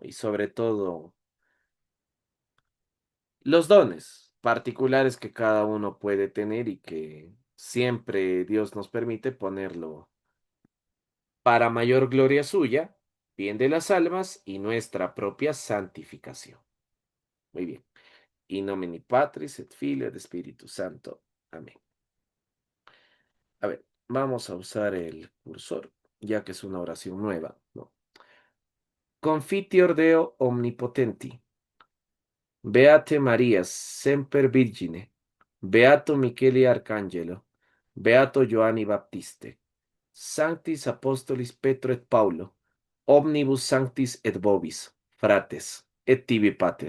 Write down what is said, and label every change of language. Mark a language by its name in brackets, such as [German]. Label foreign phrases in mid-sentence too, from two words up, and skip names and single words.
[Spanish] Y sobre todo los dones particulares que cada uno puede tener y que siempre Dios nos permite ponerlo para mayor gloria suya, bien de las almas y nuestra propia santificación. Muy bien. [Latin] In nomine Patris et Filii et Spiritus Santo. Amén. [Spanish] A ver, vamos a usar el cursor, ya que es una oración nueva, ¿no? [Latin] Confiteor Deo omnipotenti. Beate Maria, semper Virgine. Beato Michele Arcangelo. Beato Joanni Baptiste. Sanctis Apostolis Petro et Paulo. Omnibus sanctis et vobis, frates, et tibi pater.